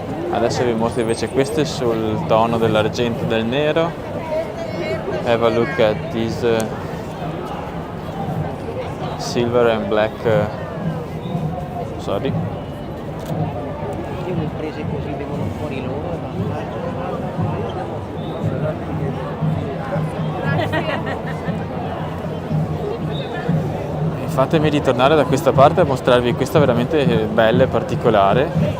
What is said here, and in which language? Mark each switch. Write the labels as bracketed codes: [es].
[it] Adesso vi mostro invece queste sul tono dell'argento e del nero. [en] Have a look at these silver and black, sorry. [it] Io le imprese così vengono fuori loro e Fatemi ritornare da questa parte a mostrarvi questa veramente bella e particolare.